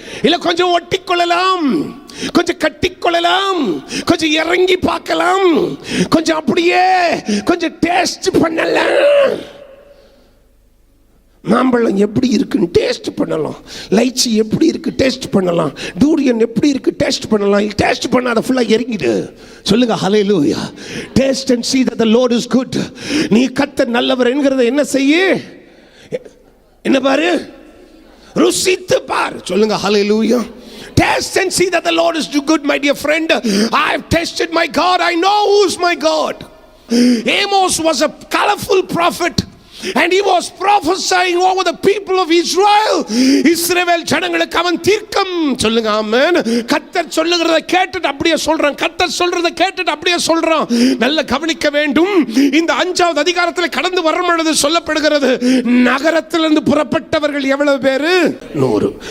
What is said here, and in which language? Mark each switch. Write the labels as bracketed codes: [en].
[ta] இல்ல கொஞ்சம் ஒட்டிக்கொள்ளலாம், கொஞ்சம் கட்டிக்கொள்ளலாம், கொஞ்சம் இறங்கி பார்க்கலாம், கொஞ்சம் அப்படியே கொஞ்சம் டேஸ்ட் பண்ணலாம். மாம்பழம் எப்படி இருக்குன்னு டேஸ்ட் பண்ணலாம், லைச்சி எப்படி இருக்கு டேஸ்ட் பண்ணலாம், டூரியன் எப்படி இருக்கு டேஸ்ட் பண்ணலாம். டேஸ்ட் பண்ணாத ஃபுல்லா இறங்கிடு. சொல்லுங்க ஹல்லேலூயா. [en] Taste and see that the Lord is good. [ta] நீ கர்த்தர் நல்லவர் என்கிறதை என்ன செய்ய? என்ன பாரு? ருசித்து பார். சொல்லுங்க ஹல்லேலூயா. [en] Taste and see that the Lord is good, my dear friend. I have tasted my God. I know who is my God. Amos was a colorful prophet. And he was prophesying over the people of Israel. [ta] இஸ்ரவேல் ஜனங்களுக்கு அவன் தீர்க்கம். சொல்லுங்க ஆமென். கர்த்தர் சொல்லுகிறத கேட்டுட்டு அப்படியே சொல்றான். கர்த்தர் சொல்றத கேட்டுட்டு அப்படியே சொல்றான். நல்ல கவனிக்க வேண்டும். இந்த 5வது அதிகாரத்தில் கடந்து வரும் பொழுது சொல்லப்படுகிறது, நகரத்திலிருந்து புறப்பட்டவர்கள் எவ்வளவு பேரு? 100.